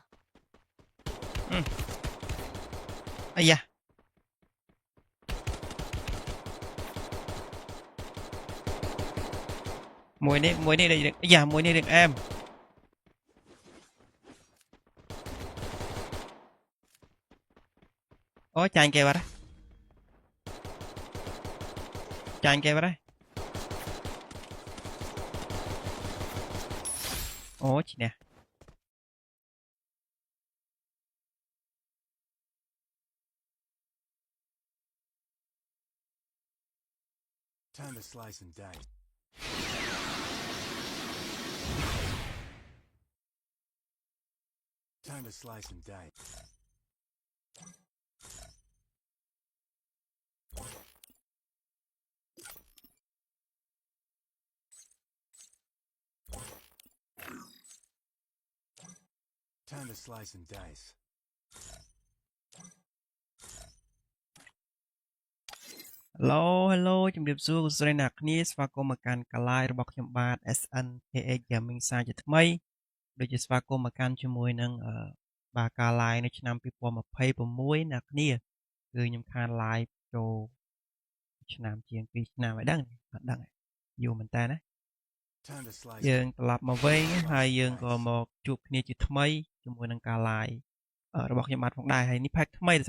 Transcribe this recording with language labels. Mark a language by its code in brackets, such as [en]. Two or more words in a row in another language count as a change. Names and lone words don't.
[km] អាយ៉ាមួយនេះអាយ៉ាមួយនេះរឿងអែមអូចាញ់គេបាត់ចាញ់គេបាត់អូឈ្នះ [en] Time to slice and dice. Time to slice and dice. Time to slice and dice. [km] Hello ជំរាបសួរលោកស្រីអ្នកគ្នាស្វាគមន៍មកកាន់កាឡាយរបស់ខ្ញុំបាទ SNKH Gaming សាជា ថ្មីដូចជាស្វាគមន៍មកកាន់ជាមួយនឹងបាទកាឡាយនៅឆ្នាំ2026អ្នកគ្នាគឺខ្ញុំខាន live ចូលឆ្នាំជាង2ឆ្នាំហើយដឹងអត់ដឹងយូរមែនតើណាយើងត្រឡប់មកវិញហើយយើងក៏មកជួបគ្នាជាថ្មីជាមួយនឹងការ live របស់ខ្ញុំបាទផងដែរហើយនេះ pack ថ្មីដោយ